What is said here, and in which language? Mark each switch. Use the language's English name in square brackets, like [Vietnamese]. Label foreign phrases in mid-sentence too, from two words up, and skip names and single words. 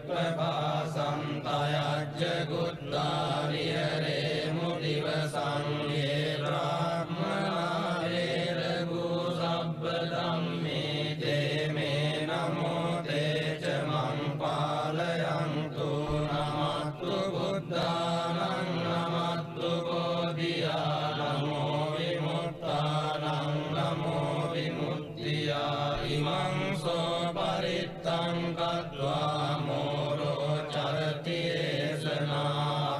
[Pali] පාසන්තයජ්ජ ගුත්තා විහරේමු දිවසං යේ බ්‍රාහ්මනා වේරගු සබ්බ ධම්මේ තේ මේ නමෝ තේච මං පාලයන්තු නමත්තු බුද්ධානං නමත්තු බෝධියා නමෝ විමුක්තානං නමෝ විමුක්තියා ඉමං සෝ පරිත්තං කତ୍වා මෝරෝ චරති ඒසනා